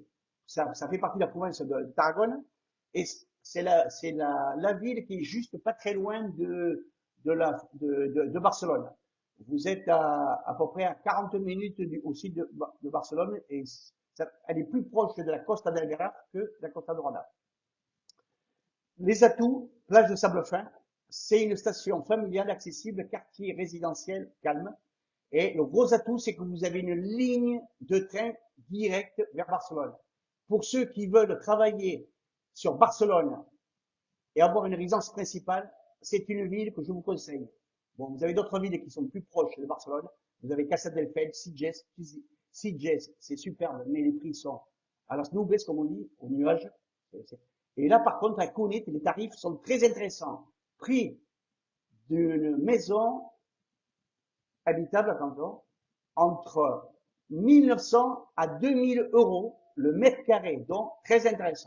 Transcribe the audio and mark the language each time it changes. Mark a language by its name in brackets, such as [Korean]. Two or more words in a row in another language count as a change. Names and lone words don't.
[French] Ça fait partie de la province de Tarragone. Et c'est la ville qui est juste pas très loin de Barcelone. Vous êtes à peu près à 40 minutes au sud de Barcelone et elle est plus proche de la Costa del Garraf que de la Costa Dorada. Les atouts, plage de sable fin, c'est une station familiale accessible, quartier résidentiel calme. Et le gros atout, c'est que vous avez une ligne de train directe vers Barcelone. Pour ceux qui veulent travailler sur Barcelone et avoir une résidence principale, c'est une ville que je vous conseille. Bon, vous avez d'autres villes qui sont plus proches de Barcelone. Vous avez Castelldefels, Sitges, c'est superbe, mais les prix sont à [Spanish] las nubes, [French] comme on dit, au nuage. Et là, par contre, à Cunit, les tarifs sont très intéressants. Prix d'une maison habitable, attention, entre 1900 à 2000 euros le mètre carré, donc très intéressant.